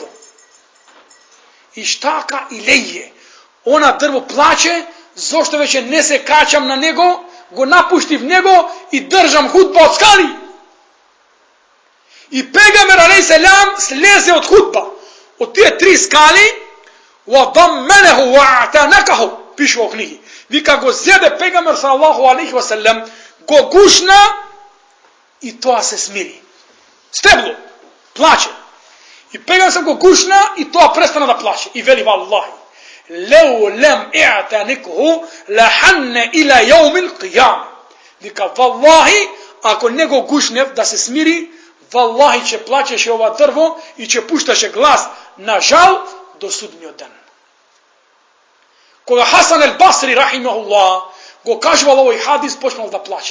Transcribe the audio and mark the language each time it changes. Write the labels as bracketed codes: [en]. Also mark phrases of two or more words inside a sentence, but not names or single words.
[mk] И штака и леје. Она дрво плаче, зошто веќе не се качам на него, го напуштив него и држам худба од скали. И Пейгамбер [ar] عليه السلام [mk] слезе од худба, од тие 3 скали, [ar] وضمه واعتنقه, [mk] пише во книги. Вика го зеде Пейгамбер [ar] صلى الله عليه وسلم, [mk] го гушна и тоа се смири. Стебло плаче. И Пейгамбер го гушна и тоа престана да плаче. И вели [ar] والله، لو لم أعتنقه لحن إلى يوم القيامة. [mk] Вика валлахи, ако не го гушнев да се смири, валлахи ќе плачеше ова дрво и ќе пушташе глас на жал до судниот ден. Кога Хасан ел Басри рахимахуллах го кажувал овој хадис, почнал да плаче.